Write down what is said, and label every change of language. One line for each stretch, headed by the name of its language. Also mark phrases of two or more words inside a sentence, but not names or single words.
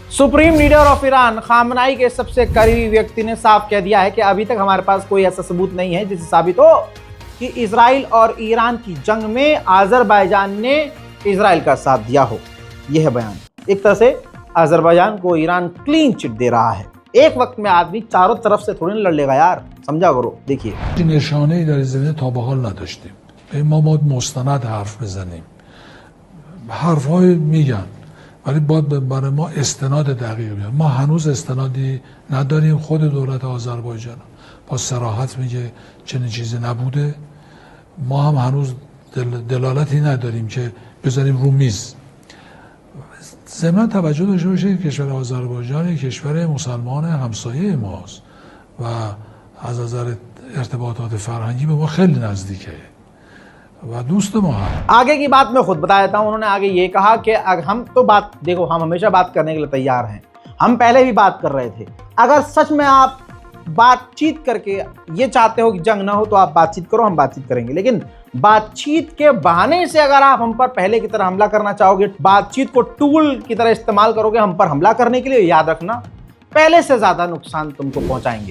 English: Supreme Leader of
Hindi: ईरान खामनाई के सबसे करीबी व्यक्ति ने साफ कह दिया है कि अभी तक हमारे पास कोई ऐसा सबूत नहीं है जिससे साबित हो कि इजराइल और ईरान की जंग में अजरबैजान ने इजराइल का साथ दिया हो। यह है बयान। एक तरह से अजरबैजान को ईरान
English: clean chit
Hindi: दे रहा है। एक वक्त में आदमी चारों तरफ से थोड़ी लड़ लेगा यार, समझा करो। देखिए
Persian: نشانه‌ای در زمینه تا به حال نداشتیم. ما مستند حرف بزنیم. حرف‌های میگن ولی باید برای ما استناد دقیق بیاد. ما هنوز استنادی نداریم. خود دولت آذربایجان با صراحت میگه چنین چیزی نبوده. ما هم هنوز دلالتی نداریم که بذاریم رو میز. ضمن توجه داشته باشید کشور آذربایجان یک کشور مسلمان همسایه ماست و از نظر ارتباطات فرهنگی به ما خیلی نزدیکه و دوست ما है।
Hindi: आगे की बात मैं खुद बता देता हूं। उन्होंने आगे ये कहा कि हम तो बात देखो, हम हमेशा बात करने के लिए तैयार हैं। हम पहले भी बात कर रहे थे। अगर सच में आप बातचीत करके ये चाहते हो कि जंग ना हो तो आप बातचीत करो, हम बातचीत करेंगे। लेकिन बातचीत के बहाने से अगर आप हम पर पहले की तरह हमला करना चाहोगे, बातचीत को टूल की तरह इस्तेमाल करोगे हम पर हमला करने के लिए, याद रखना पहले से ज्यादा नुकसान तुमको पहुंचाएंगे।